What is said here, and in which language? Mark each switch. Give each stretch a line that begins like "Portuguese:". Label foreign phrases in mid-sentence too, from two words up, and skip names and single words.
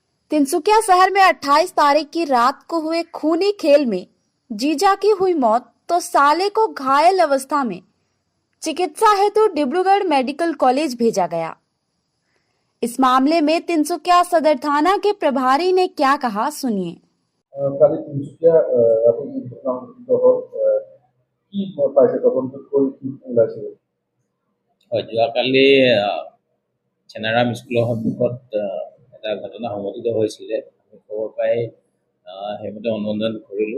Hindi: तिनसुकिया शहर में 28 तारीख की रात को हुए खूनी खेल में जीजा की हुई मौत तो साले को घायल अवस्था में चिकित्सा हेतु डिब्रूगढ़
English: medical college
Hindi: भेजा गया। इस मामले में तिनसुकिया सदर थाना के प्रभारी ने क्या कहा, सुनिए।
Assamese: কালি তিনিচুকীয়া আপুনি ঘটনা সংঘটিত হ'ল কি পাইছে তদন্ত কৰি কি ওলাইছে? যোৱাকালি চেনাৰাম স্কুলৰ সন্মুখত এটা ঘটনা সংঘটিত হৈছিলে। আমি খবৰ পাই সেইমতে অনুসন্ধান কৰিলোঁ।